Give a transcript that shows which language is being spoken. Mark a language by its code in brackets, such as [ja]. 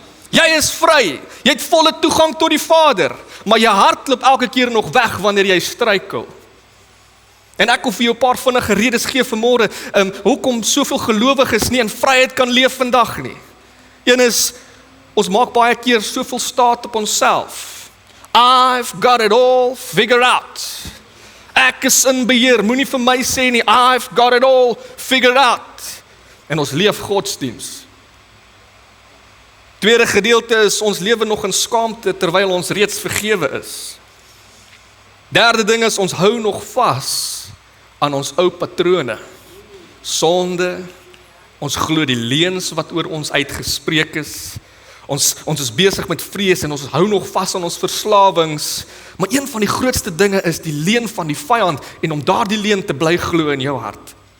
[af] Jy is vry, jy het volle toegang tot die Vader, maar jou hart loop elke keer nog weg wanneer jy struikel. En ek wil vir jou 'n paar vinnige redes gee vanmôre, hoekom soveel gelowiges nie in vryheid kan leef vandag nie. Een is, ons maak baie keer soveel staat op onsself. [en] I've got it all figured out. [af] Ek is in beheer, moenie vir my sê nie, [en] I've got it all figured out. [af] En ons leef godsdiens. Tweede gedeelte is, ons lewe nog in skaamte terwyl ons reeds vergewe is. Derde ding is, ons hou nog vas aan ons ou patrone, sonde, ons glo die leuns wat oor ons uitgespreek is, ons is besig met vrees en ons hou nog vas aan ons verslawings, maar een van die grootste dinge is die leuen van die vyand en om daardie leuen te bly glo in jou hart.